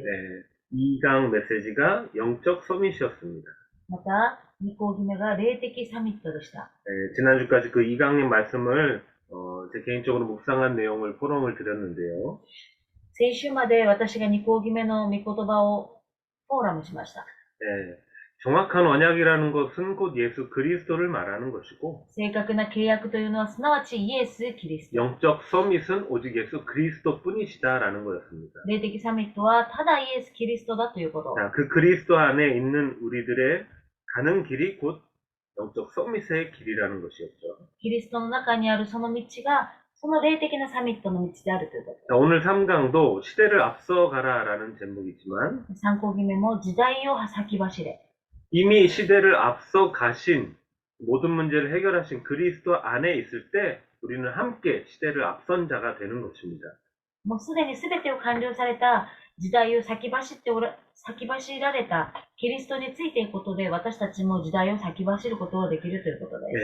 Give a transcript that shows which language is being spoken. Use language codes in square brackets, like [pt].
[ko] 네, 2강 메시지가 영적 서밋이었습니다. [ja] また、2講義目が霊的サミットでした。 [ko] 네, 지난주까지 그 2강의 말씀을 제 개인적으로 묵상한 내용을 포럼을 드렸는데요. [ja] 先週まで私が2講義目の御言葉をフォーラムしました。 [ko] 네, 정확한 언약이라는 것은 곧 예수 그리스도를 말하는 것이고, [ja] 正確な契約というのはすなわちイエス・キリスト。 [ko] 영적 서밋은 오직 예수 그리스도뿐이시다라는 거였습니다. [ja] 霊的サミットはただイエス・キリストだということ。 [ko] 자, 그 그리스도 안에 있는 우리들의 가는 길이 곧 영적 서밋의 길이라는 것이었죠. [ja] キリストの中にあるその道がその霊的なサミットの道であるということ。 [ko] 자, 오늘 3강도 시대를 앞서가라라는 제목이지만 [ja] 3講義目も時代を先走れ。 [ko] 이미 시대를 앞서 가신 모든 문제를 해결하신 그리스도 안에 있을 때 우리는 함께 시대를 앞선 자가 되는 것입니다. [ja] もうすでに全てを完了された時代を先走られたキリストについていくことで私たちも時代を先走ることができるということです。